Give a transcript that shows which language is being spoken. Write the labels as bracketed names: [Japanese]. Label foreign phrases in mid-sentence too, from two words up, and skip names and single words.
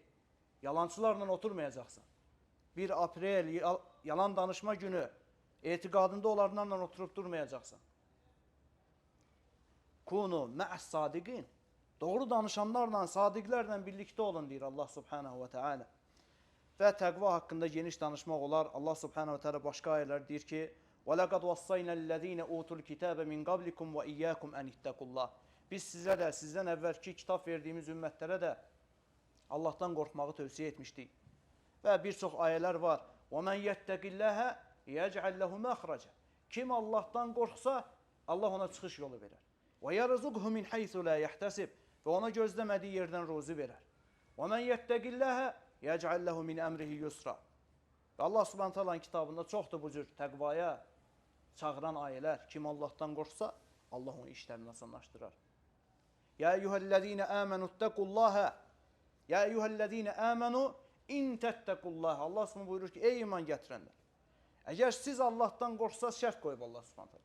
[Azerbaijani] Yalancılarla oturmayacaqsan. 1 aprel yalan danışma günü etiqadında olanlarla oturub durmayacaqsan. [Arabic] كونوا مع الصادقين. [Azerbaijani] Doğru danışanlarla, sadiqlərlə birlikdə olun deyir Allah [Arabic] سبحانه وتعالى. [Azerbaijani] Və təqva haqqında geniş danışmaq olar. Allah [Arabic] سبحانه وتعالى [Azerbaijani] başqa ayələr deyir ki: [Arabic] وَلَقَدْ وَصَّيْنَا الَّذ۪ينَ اُوتُوا الْكِتَابَ مِنْ قَبْلِكُمْ وَإِيَّاكُمْ أَنِ اتَّقُوا اللّٰهِ. [Azerbaijani] Biz sizə də, sizdən əvvəlki kitab verdiyimiz ümmətlərə də Allahdan qorxmağı tövsiyə etmişdik. Və bir çox ayələr var. [Arabic] وَمَنْ يَتَّقِ اللّٰهَ يَجْعَلْ لَهُ مَخْرَجًا. [Azerbaijani] Kim Allahdan qorxsa, Allah ona çıxış yolu verər. [Arabic] وَيَرْزُقْهُ مِنْ حَيْثُ لَا يَحْتَسِبْ. [Azerbaijani] Və ona gözləmədiyi yerdən ruzi verər. [Arabic] وَمَنْ يَتَّقِ اللّٰهَ يَجْعَلْ لَهُ مِنْ أَمْرِهِ يُسْرًا. [Azerbaijani] Və Allah subhanahu teala'nın kitabında çoxdur bu cür təqvaya çağıran ayələr. Kim Allahdan qorxsa, Allah onun işlərini asanlaşdırar. [Arabic] يا أيها الذين آمنوا اتقوا الله. يا أيها الذين آمنوا إن تتقوا الله. [Azerbaijani] Allah Subhanahu buyurur ki, ey iman gətirənlər. Əgər siz Allahdan qorxsaz, şərt qoyub Allah Subhanahu.